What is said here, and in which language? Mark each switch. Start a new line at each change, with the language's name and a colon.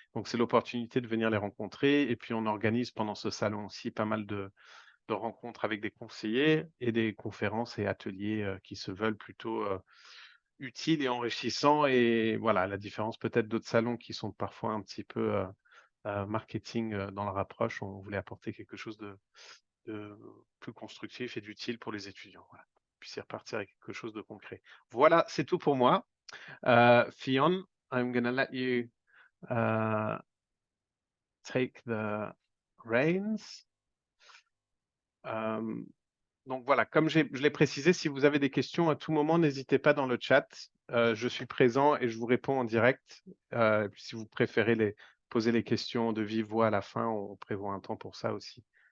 French: Donc, c'est l'opportunité de venir les rencontrer. Et puis, on organise pendant ce salon aussi pas mal de rencontres avec des conseillers et des conférences et ateliers qui se veulent plutôt utiles et enrichissants. Et voilà, la différence peut-être d'autres salons qui sont parfois un petit peu marketing dans leur approche. On voulait apporter quelque chose de plus constructif et d'utile pour les étudiants. Voilà. Puis c'est repartir avec quelque chose de concret. Voilà, c'est tout pour moi.
English: Fion, I'm going to let you take the reins.
French: Donc voilà, comme je l'ai précisé, si vous avez des questions à tout moment, n'hésitez pas dans le chat. Je suis présent et je vous réponds en direct. Et puis si vous préférez poser les questions de vive voix à la fin, on prévoit un temps pour ça aussi.